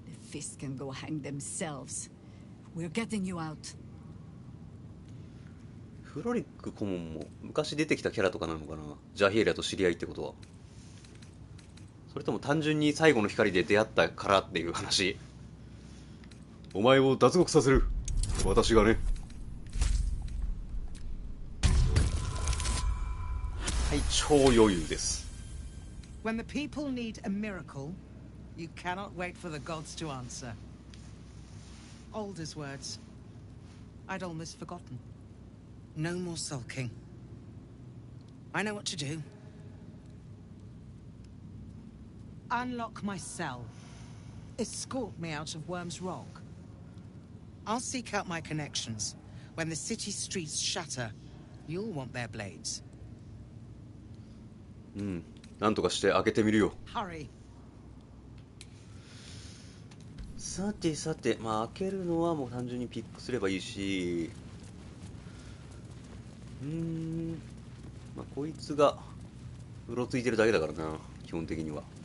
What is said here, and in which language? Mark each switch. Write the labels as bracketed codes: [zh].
[en] Fisk can go hang themselves. We're getting you out. [ja] フロリック顧問も昔出てきたキャラとかなのかな。ジャヒエリアと知り合いってことは。それとも単純に最後の光で出会ったからっていう話。お前を脱獄させる。私がね。はい、超余裕です。 [en] When the people need a miracle, you cannot wait for the gods to answer. Alder's words. I'd almost forgotten. No more sulking. I know what to do. Unlock my cell. Escort me out of Worm's Rock. I'll seek out my connections. When the city streets shatter, you'll want their blades. [ja] うん、なんとかして開けてみるよ。 [en] Hurry. [ja] さてさて、まあ開けるのはもう単純にピックすればいいし、まあこいつがうろついてるだけだからな、基本的には。